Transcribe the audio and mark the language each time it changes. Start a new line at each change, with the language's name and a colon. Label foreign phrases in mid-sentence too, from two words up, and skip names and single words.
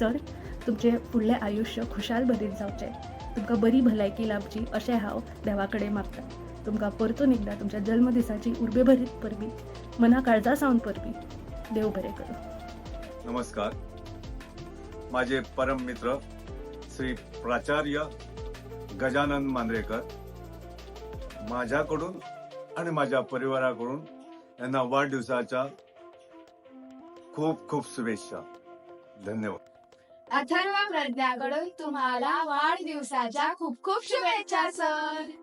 Konkani: सर तुमचें फुडलें आयुश्य खुशाल भरीत जावचें तुमकां बरी भलायकी लाभची अशें हांव देवा कडेन मागतां. तुमकां परतून एकदा तुमच्या जल्मदिसाची उर्बेभरीत परबी, मना काळजा सावन परबी. देव बरें करूं.
Marathi: नमस्कार. माझे परम मित्र श्री प्राचार्य गजानन मांद्रेकर माझ्याकडून आणि माझ्या परिवाराकडून यांना वाढदिवसाच्या खूप खूप शुभेच्छा. धन्यवाद. अथर्व प्रज्ञाकडून तुम्हाला वाढदिवसाच्या खूप खूप शुभेच्छा सर.